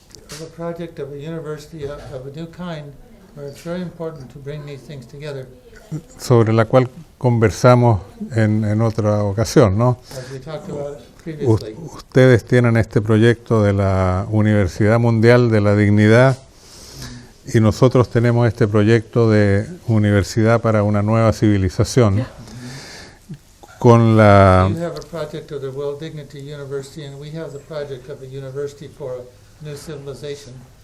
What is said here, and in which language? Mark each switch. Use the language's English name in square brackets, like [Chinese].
[English] Of a project of a university of a new kind, where it's very important to bring these things together. [Spanish] Sobre la cual conversamos en otra ocasión, ¿no? [English] As we talked about previously. [Spanish] Ustedes tienen este proyecto de la Universidad Mundial de la Dignidad, y nosotros tenemos este proyecto de Universidad para una Nueva Civilización. Con la... [English] You have a project of the World Dignity University, and we have the project of a university for a new civilization.